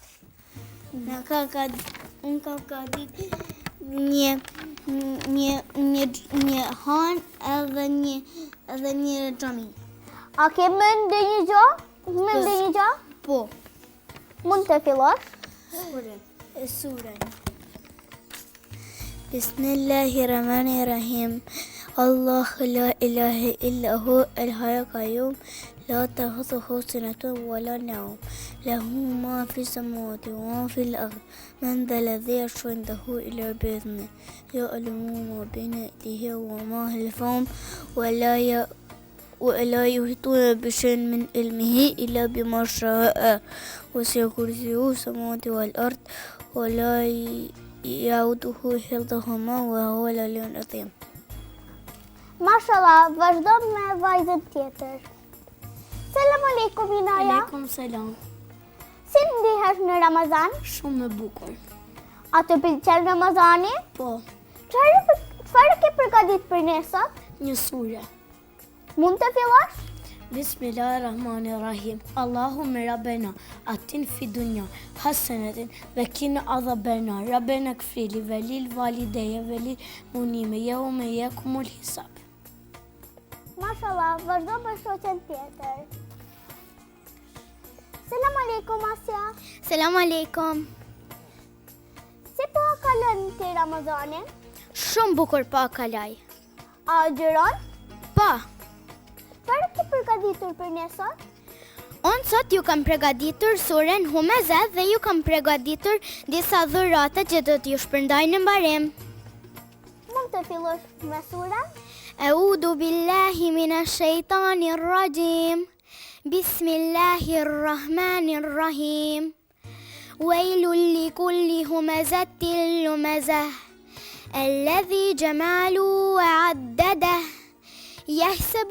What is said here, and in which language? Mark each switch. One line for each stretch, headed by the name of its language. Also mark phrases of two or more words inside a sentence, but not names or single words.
Albanian: Unë ka gatitur një han edhe një xhami. A ke më ndonjë gjë? Po. Mund të fillosh? Surën.
Arabic: بسم الله الرحمن الرحيم. الله لا إله إلا هو الحي القيوم. لا تأخذه سنة ولا نوم له ما في السماوات وما في الأرض من ذا الذي يشفع عنده إلا بإذنه يعلم ما بين أيديهم وما خلفهم ولا يحيطون بشيء من علمه إلا بما شاء وسع كرسيه السماوات والأرض ولا يؤوده حفظهما وهو العلي العظيم.
Albanian: Mashallah, vazhdo me vajzën tjetër.
Arabic: سلام عليكم Inaja. عليكم سلام.
Albanian: Si ndihesh në Ramazan? Shumë e bukur. A të pëlqen Ramazani? Po. Çfarë ke përgatitur për ne sot? Një sure. Mund të fillosh?
Arabic: بسم الله الرحمن الرحيم. اللهم ربنا آتنا في الدنيا حسنة وقنا عذابا ربنا اغفر لي ولوالدي وللمؤمنين يوم يقوم الحساب.
Albanian: Mashallah, vazhdo me shoqen tjetër.
Arabic: سلام عليكم Asja. سلام عليكم.
Albanian: Si po kalon ti Ramazanin? Shumë bukur pa kalaj. A agjeron? Pa. Çfarë ke përgatitur për ne sot? Unë sot ju kam përgatitur surën Humezah dhe ju kam përgatitur disa dhurata që do t'ju shpërndaj në mbarim. Mund të fillosh me surën?
Arabic: أعوذ بالله من الشيطان الرجيم بسم الله الرحمن الرحيم ويل لكل همزة لمزة الذي جمع وعدده يحسب